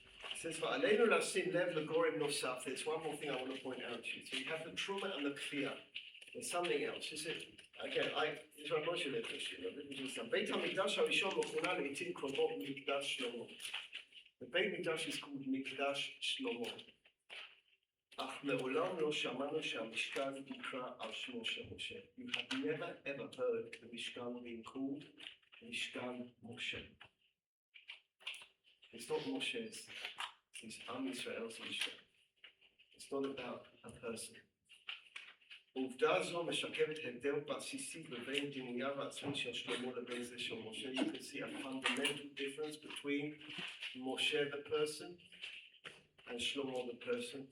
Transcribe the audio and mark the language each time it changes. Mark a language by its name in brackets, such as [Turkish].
[English] It says, [Hebrew] "Va'aleinu lשים lev לגורם נוסף." [English] There's one more thing I want to point out to you. So you have the Terumah and the Klali. There's something else. This is, again, this is what Moshe led us to. [Hebrew] בית המקדש הראשון מכונה לעתים קרובות מקדש שלמה. [English] The בית מקדש is called מקדש שלמה. [Hebrew] אך מעולם לא שמענו שהמשכן נקרא על שמו של משה. [English] You have never ever heard the Mishkan being called Mishkan Moshe. It's not Moshe's. It's Am Yisrael's Mishkan. It's not about a person. [Hebrew] עובדה זו משקפת הבדל בסיסי בין דימוייו העצמי של שלמה לבין זה של משה. [English] You can see a fundamental difference between Moshe the person and Shlomo the person.